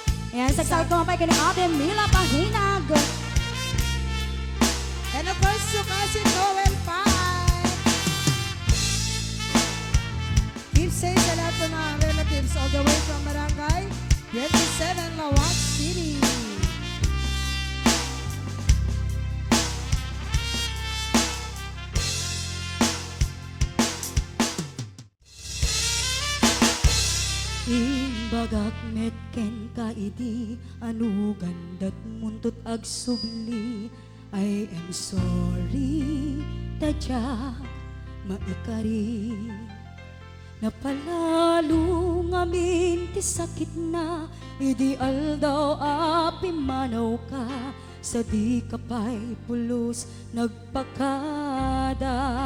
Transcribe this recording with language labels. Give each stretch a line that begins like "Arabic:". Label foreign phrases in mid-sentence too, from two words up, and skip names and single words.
Iloko: Ayan, sagsag ko mapay kini Ate Mila Pahinag.
English: And of course, yung cousin Noel Pai. Keep safe
Filipino: sa lahat po ng
English: relatives all the way from Barangay 27, Lawag City.
Iloko: Imbagak metken ka idi anu gandat muntut ag subli.
English: I am sorry
Iloko: tadyak maikari. Napalalo ngamin ti sakit na idi aldaw api manaw ka. Sa di kapay pulos nagpakada.